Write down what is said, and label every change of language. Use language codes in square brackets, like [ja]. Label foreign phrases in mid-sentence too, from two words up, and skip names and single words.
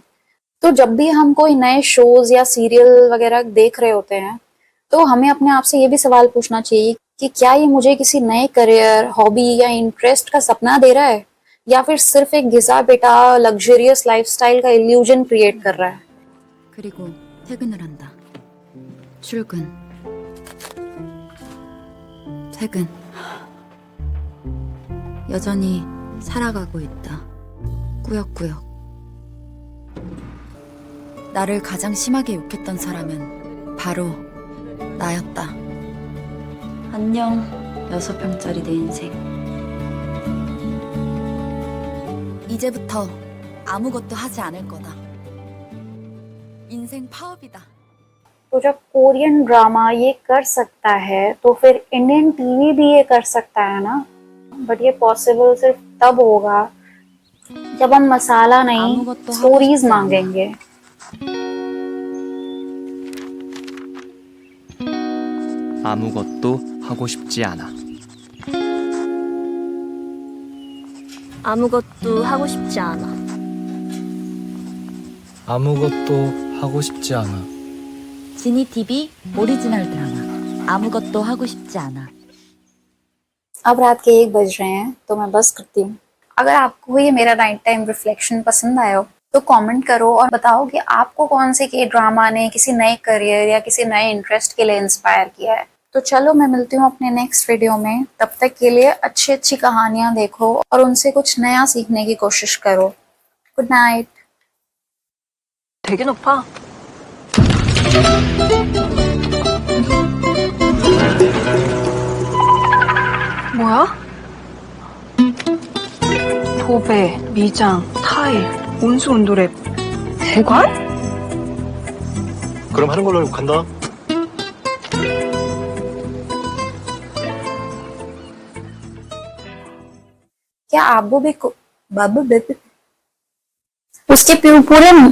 [hi] तो जब भी हम कोई नए शोज या सीरियल वगैरह देख रहे होते हैं तो हमें अपने आप से ये भी सवाल पूछना चाहिए कि क्या ये मुझे किसी नए [en] career, hobby [hi] या इंटरेस्ट का सपना दे रहा है, या फिर सिर्फ एक घिसा पिटा [en] luxurious lifestyle [hi] का [en] illusion create [hi] कर रहा है। [ko] 그리고 퇴근을 한다. 출근. 퇴근. 여전히 살아가고 있다. 꾸역꾸역. 나를 가장 심하게 욕했던 사람은 바로 나였다. 안녕, 6평짜리 내 인생. 이제부터 아무것도 하지 않을 거다. 인생 파업이다. [hi] तो जब [en] Korean drama [hi] ये कर सकता है तो फिर [en] Indian TV [hi] भी ये कर सकता है ना। बट ये पॉसिबल सिर्फ तब होगा जब हम मसाला नहीं, स्टोरीज मांगेंगे। [ko] 아무것도 하고 싶지 않아. 아무것도 하고 싶지 않아. 아무것도 하고 싶지 않아. 지니 TV 오리지널 드라마 아무것도 하고 싶지 않아. [hi] अब रात के 1 बज रहे हैं तो मैं बस करती हूँ। अगर आपको ये मेरा [en] night time reflection [hi] पसंद आया हो तो कमेंट करो और बताओ कि आपको कौन से [en] K drama [hi] ने किसी नए करियर या किसी नए इंटरेस्ट के लिए इंस्पायर किया है। तो चलो मैं मिलती हूँ अपने [en] next video [hi] में। तब तक के लिए अच्छी अच्छी कहानियां देखो और उनसे कुछ नया सीखने की कोशिश करो। [en] good night. [ko] 되게 높아. 뭐야? 도배, 미장, 타일, 온수 온도랩, 대관? 그럼 하는 걸로 간다. क्या आबू भी बाबू उसके पूरे